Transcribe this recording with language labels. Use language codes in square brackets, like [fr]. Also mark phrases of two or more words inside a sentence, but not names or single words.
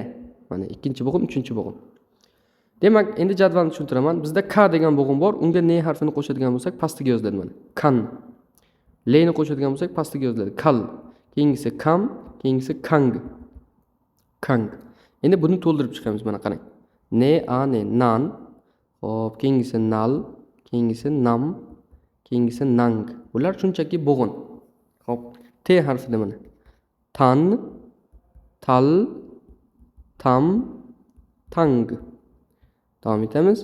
[uz] Mana ikkinchi bo'g'in, uchinchi bo'g'in. Demak, endi jadvalni tushuntiraman. Bizda k degan bo'g'in bor, unga ne harfini qo'shadigan bo'lsak, pastiga yoziladi mana. Kan. Le ni qo'shadigan bo'lsak, pastiga yoziladi. Kal. Keyingisi kam, keyingisi kang. Kang. Endi buni to'ldirib chiqamiz mana qarang. Ne, a, ne, nan. Hop, keyingisi nal, keyingisi nam, keyingisi nang. Bular shunchaki bo'g'in. Hop, t harfida mana. Tan, tal, tam, tang. Davom etamiz.